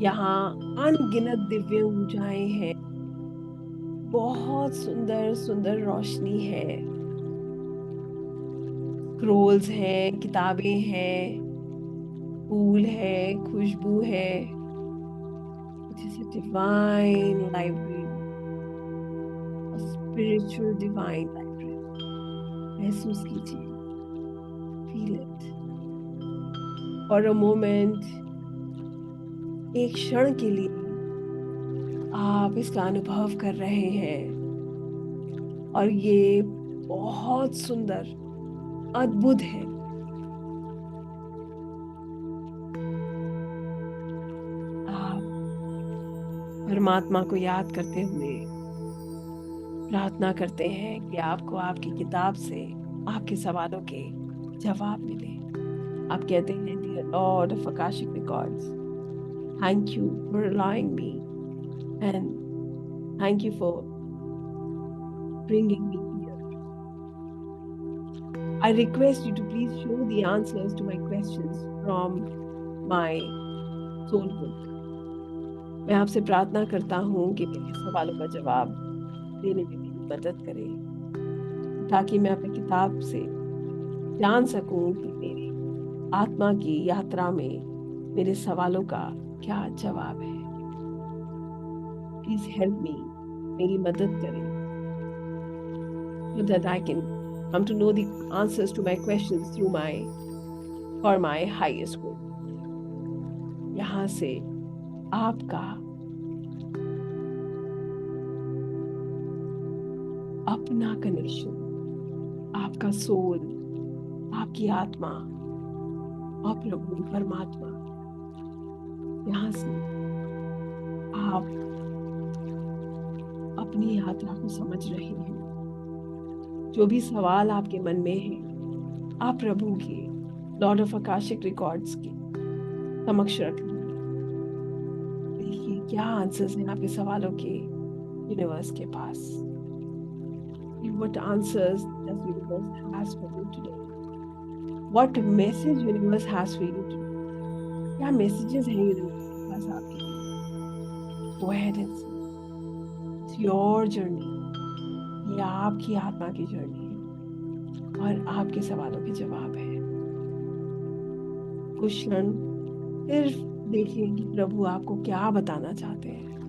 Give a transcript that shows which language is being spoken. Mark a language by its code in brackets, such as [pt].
[hi] यहाँ अनगिनत दिव्य ऊर्जाएं हैं, बहुत सुंदर सुंदर रोशनी है, स्क्रोल्स हैं, किताबें हैं, फूल है, खुशबू है। [en] It is a divine library, a spiritual divine library. [hi] महसूस कीजिए, [en] feel it. For a moment, [hi] एक क्षण के लिए आप इसका अनुभव कर रहे हैं और ये बहुत सुंदर, अद्भुत है। आप परमात्मा को याद करते हुए प्रार्थना करते हैं कि आपको आपकी किताब से आपके सवालों के जवाब मिले। आप कहते हैं, [en] Dear Lord of Akashic records, thank you for allowing me and thank you for bringing me here. I request you to please show the answers to my questions from my soul book. [hi] मैं आपसे प्रार्थना करता हूँ कि मेरे सवालों का जवाब देने में मेरी मदद करें ताकि मैं अपनी किताब से जान सकूं कि मेरी आत्मा की यात्रा में मेरे सवालों का क्या जवाब है। [en] please help me, [hi] मेरी मदद करें [en] so that I can come to know the answers to my questions through my for my highest good. [hi] यहाँ से आपका अपना कनेक्शन, आपका सोल, आपकी आत्मा और प्रभु परमात्मा, यहाँ से आप अपनी यात्रा को समझ रहे हैं। जो भी सवाल आपके मन में है, आप प्रभु के लॉर्ड ऑफ आकाशिक रिकॉर्ड्स के समक्ष रख लीजिए। देखिए क्या आंसर्स हैं आपके सवालों के यूनिवर्स के पास। [en] What answers does universe has for you today? What message universe has for you today? [hi] क्या messages हैं universe के पास आपके लिए? [en] Go ahead and see. It's your journey. [hi] ये आपकी आत्मा की जर्नी है और आपके सवालों के जवाब है। कुछ क्षण सिर्फ देखिए कि प्रभु आपको क्या बताना चाहते हैं।